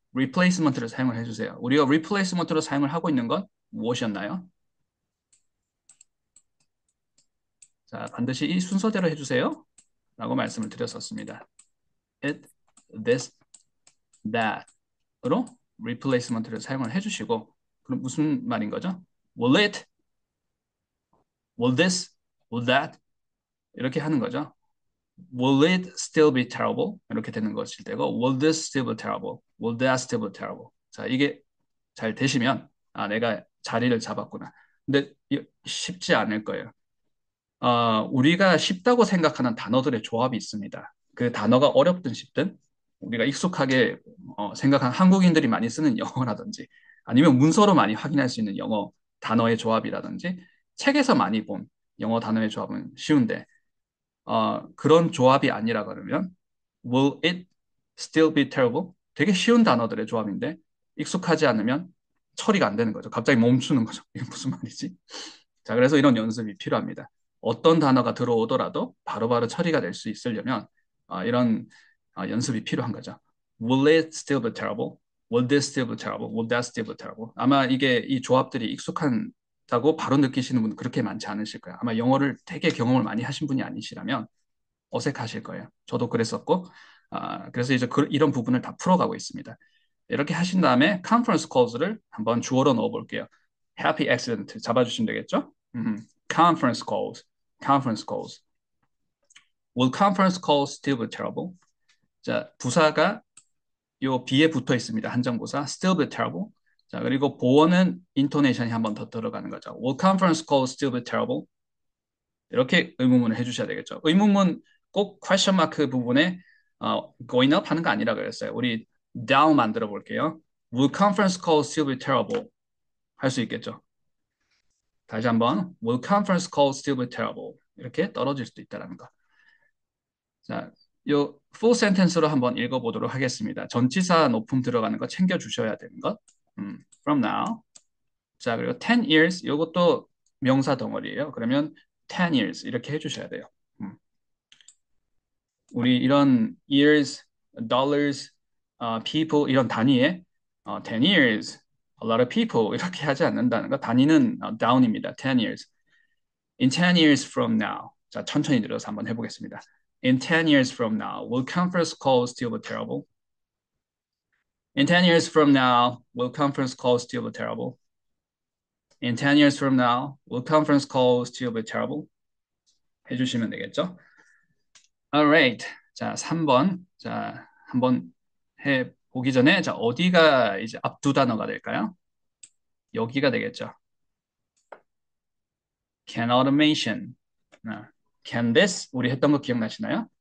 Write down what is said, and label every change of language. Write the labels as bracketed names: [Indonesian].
[Korean] replacement를 사용을 해주세요. 우리가 replacement로 사용을 하고 있는 건 무엇이었나요? 자, 반드시 이 순서대로 해주세요. 라고 말씀을 드렸었습니다. it, this, that으로 replacement를 사용을 해주시고 그럼 무슨 말인 거죠? [English] will it, will this, will that [Korean] 이렇게 하는 거죠. [English] Will it still be terrible? [Korean] 이렇게 되는 것일 때고 [English] will this still be terrible? Will that still be terrible? [Korean] 자, 이게 잘 되시면 내가 자리를 잡았구나. 근데 쉽지 않을 거예요. 우리가 쉽다고 생각하는 단어들의 조합이 있습니다. 그 단어가 어렵든 쉽든 우리가 익숙하게 생각한 한국인들이 많이 쓰는 영어라든지 아니면 문서로 많이 확인할 수 있는 영어 단어의 조합이라든지 책에서 많이 본 영어 단어의 조합은 쉬운데 그런 조합이 아니라 그러면 [English] will it still be terrible? [Korean] 되게 쉬운 단어들의 조합인데 익숙하지 않으면 처리가 안 되는 거죠. 갑자기 멈추는 거죠. 이게 무슨 말이지? 자, 그래서 이런 연습이 필요합니다. 어떤 단어가 들어오더라도 바로바로 처리가 될 수 있으려면 이런 연습이 필요한 거죠. [English] Will it still be terrible? Will this still be terrible? Will that still be terrible? [Korean] 아마 이게 이 조합들이 익숙하다고 바로 느끼시는 분은 그렇게 많지 않으실 거예요. 아마 영어를 되게 경험을 많이 하신 분이 아니시라면 어색하실 거예요. 저도 그랬었고, 그래서 이제 이런 부분을 다 풀어가고 있습니다. 이렇게 하신 다음에 conference calls를 한번 주어로 넣어볼게요. happy accident 잡아주시면 되겠죠? [English] conference calls, conference calls. Will conference calls still be terrible? [Korean] 자, 부사가 요 B에 붙어 있습니다. 한정부사 [English] still be terrible. [Korean] 자, 그리고 보어는 인토네이션이 한번 더 들어가는 거죠. [English] Will conference calls still be terrible? [Korean] 이렇게 의문문을 해주셔야 되겠죠. 의문문 꼭 question mark 부분에 [English] going up [Korean] 하는 거 아니라 그랬어요. 우리 down 만들어 볼게요. [English] Will conference calls still be terrible? [Korean] 할 수 있겠죠. 다시 한번 [English] Will conference calls still be terrible? [Korean] 이렇게 떨어질 수도 있다는 거. 자, 요 [English] full sentence [Korean] 로 한번 읽어보도록 하겠습니다. 전치사 높음 들어가는 거 챙겨주셔야 되는 것. [English] From now, [Korean] 자, 그리고 10 years 이것도 명사 덩어리예요. 그러면 10 years 이렇게 해주셔야 돼요. 우리 이런 years, dollars, people 이런 단위에 [English] 10 years, a lot of people [Korean] 이렇게 하지 않는다는 거. 단위는 down입니다. [English] 10 years. In 10 years from now. [Korean] 자, 천천히 들어서 한번 해보겠습니다. [English] In 10 years from now, will conference calls still be terrible? In 10 years from now, will conference calls still be terrible? In 10 years from now, will conference calls still be terrible? [Korean] 해주시면 되겠죠? [English] Alright. [Korean] 자, 3번. 자, 한번 해보기 전에, 자, 어디가 이제 앞두 단어가 될까요? 여기가 되겠죠. [English] Can automation. Can this? [Korean] 우리 했던 거 기억나시나요?